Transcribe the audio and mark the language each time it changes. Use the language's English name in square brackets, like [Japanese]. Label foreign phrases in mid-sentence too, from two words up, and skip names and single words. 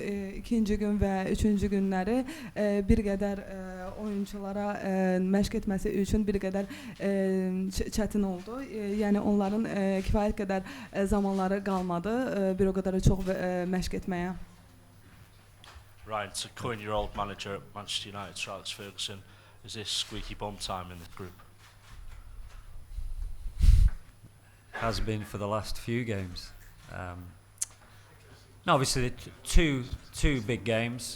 [Azerbaijani] ikinci gün və üçüncü günləri bir qədər oyunculara məşq etməsi üçün bir qədər çətin oldu. Yəni onların kifayət qədər zamanları qalmadı bir o qədər çox məşq etməyə. [English] Ryan, to coin your old manager at Manchester United, Sir Alex Ferguson, is this squeaky bum time in the group? Has been for the last few games. No, obviously two big games.